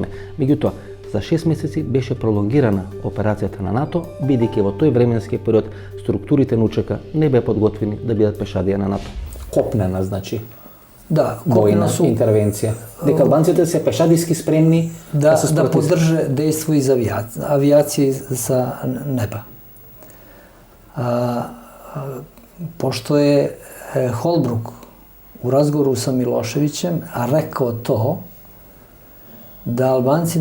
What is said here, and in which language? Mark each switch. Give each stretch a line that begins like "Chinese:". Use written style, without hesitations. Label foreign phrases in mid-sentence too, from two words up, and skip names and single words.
Macedonian: Меѓутоа, за 6 месеци беше пролонгирана операцијата на НАТО, бидејќи во тој временски период структурите на УЧК не беа подготвени да бидат пешадија на НАТО. Копнена, значи.
Serbian: Da,
Macedonian: војна интервенција. Дека албанците се пешадиски спремни
Serbian: da podrže dejstvo iz avijacije sa neba. Pošto je Holbruk u razgovoru sa Miloševićem rekao to da Albanci